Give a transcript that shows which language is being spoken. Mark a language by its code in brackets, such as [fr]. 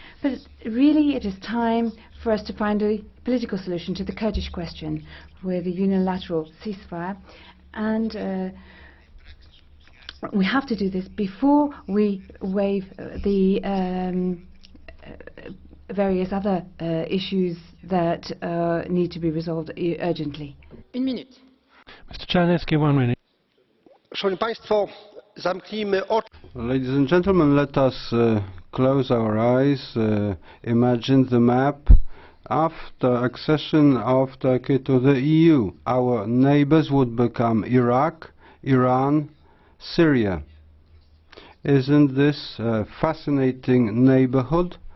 [en] But really it is time for us to find a political solution to the Kurdish question with a unilateral ceasefire, and we have to do this before we waive the various other issues that need to be resolved urgently. [fr] Une minute. [en] Mr. Czarnecki, 1 minute. [pl] Szanowni Państwo, zamknijmy oczy. [en] Ladies and gentlemen, let us close our eyes, imagine the map after accession of Turkey to the EU. Our neighbors would become Iraq, Iran, Syria. Isn't this a fascinating neighborhood?